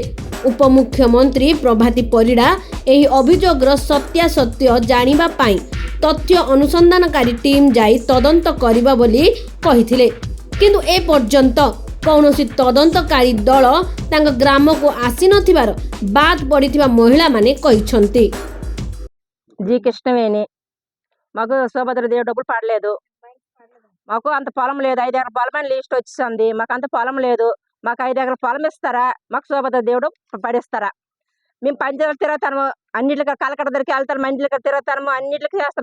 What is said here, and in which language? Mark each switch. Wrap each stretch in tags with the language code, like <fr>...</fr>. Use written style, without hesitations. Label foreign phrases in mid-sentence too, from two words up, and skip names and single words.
<or>ଉପମୁଖ୍ୟମନ୍ତ୍ରୀ ପ୍ରଭାତୀ ପରିଡ଼ା ଏହି ଅଭିଯୋଗର ସତ୍ୟାସତ୍ୟ ଜାଣିବା ପାଇଁ ତଥ୍ୟ ଅନୁସନ୍ଧାନକାରୀ ଟିମ୍ ଯାଇ ତଦନ୍ତ କରିବା ବୋଲି କହିଥିଲେ, କିନ୍ତୁ ଏ ପର୍ଯ୍ୟନ୍ତ କୌଣସି ତଦନ୍ତକାରୀ ଦଳ ତାଙ୍କ ଗ୍ରାମ କୁ ଆସି ନଥିବାର ବାଦ ପଡ଼ିଥିବା ମହିଳା ମାନେ କହିଛନ୍ତି।</or> <te>జీ కృష్ణవేణి మాకు శోభద్ర దేవి డబ్బులు పడలేదు. మాకు అంత పొలం లేదు. 5 ఎకరాల పొలం అని లిస్ట్ వచ్చింది. మాకు అంత పొలం లేదు. మాకు 5 ఎకరాల పొలం ఇస్తారా? మాకు శోభద్ర దేవుడు పడిస్తారా? మేము పంచాయతీలు తిరుగుతాము, అన్నిటికీ కలకడ దగ్గరికి వెళ్తాము, అన్నిటికీ తిరుగుతాము, అన్నిటికీ చేస్తాం.</te>